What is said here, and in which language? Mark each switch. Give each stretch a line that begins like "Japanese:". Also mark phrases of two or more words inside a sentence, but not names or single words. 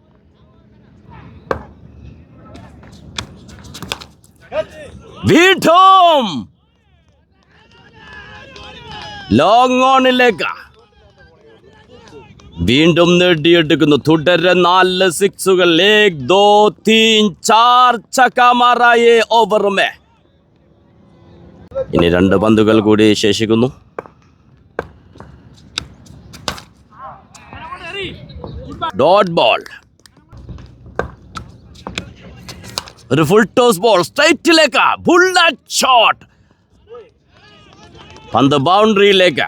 Malayalam: വീണ്ടും ലോങ് ഓണിലേക്ക് വീണ്ടും നേടിയെടുക്കുന്നു. തുടരെ 4 സിക്സുകൾ.
Hindi: 1 2 3 4 छक्का मारा ये ओवर में.
Malayalam: ഇനി 2 പന്തുകൾ കൂടി ശേഷിക്കുന്നു. ഡോട്ട് ബോൾ. ഒരു ഫുൾ ടോസ് ബോൾ സ്ട്രൈറ്റിലേക്ക്. ബുള്ളറ്റ് ഷോട്ട്. പന്ത് ബൗണ്ടറിയിലേക്ക്.